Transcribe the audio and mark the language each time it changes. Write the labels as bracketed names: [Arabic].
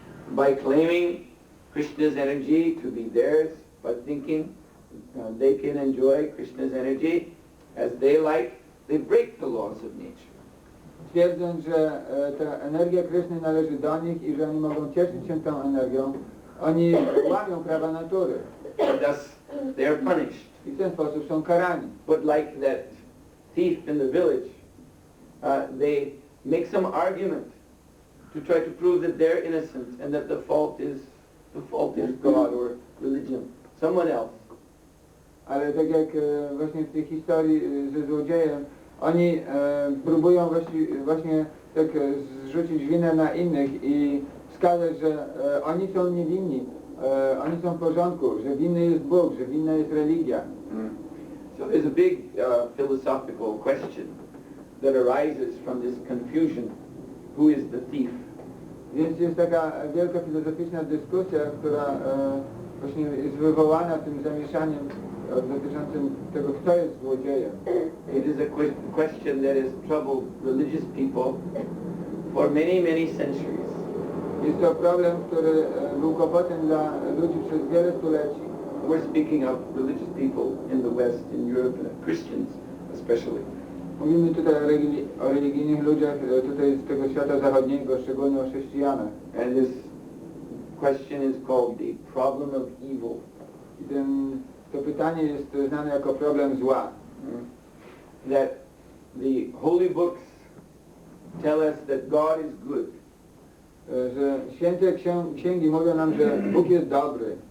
[English] By claiming Krishna's energy to be theirs, by thinking they can enjoy Krishna's energy as they like, they break the laws of nature. [Polish] Twierdząc, że ta energia Kryszny należy do nich i że oni mogą cieszyć się tą energią, oni łamią prawa natury. [English] And thus they are punished. [Polish] I w ten sposób są karani. [English] But like that thief in the village, they make some argument to try to prove that they're innocent and that the fault is God or religion, someone else. [Polish] Ale tak jak właśnie w tej historii ze złodziejem, oni próbują właśnie tak zrzucić winę na innych i wskazać, że oni są niewinni, oni są w porządku, że winny jest Bóg, że winna jest religia. [English] So there's a big philosophical question that arises from this confusion. Who is the thief? [Polish] Więc jest taka wielka filozoficzna dyskusja, która właśnie jest wywołana tym zamieszaniem dotyczącym tego, kto jest złodziejem. [English] It is a question that has troubled religious people for many, many centuries. [Polish] Jest to problem, który był kłopotem dla ludzi przez wiele stuleci. [English] We're speaking of religious people in the West, in Europe, Christians especially. [Polish] Mówimy tutaj o religijnych ludziach tutaj z tego świata zachodniego, szczególnie o chrześcijanach. [English] And this question is called the problem of evil. [Polish] I to pytanie jest znane jako problem zła. [English] That the holy books tell us that God is good. [Polish] Że święte księgi mówią nam, że Bóg jest dobry.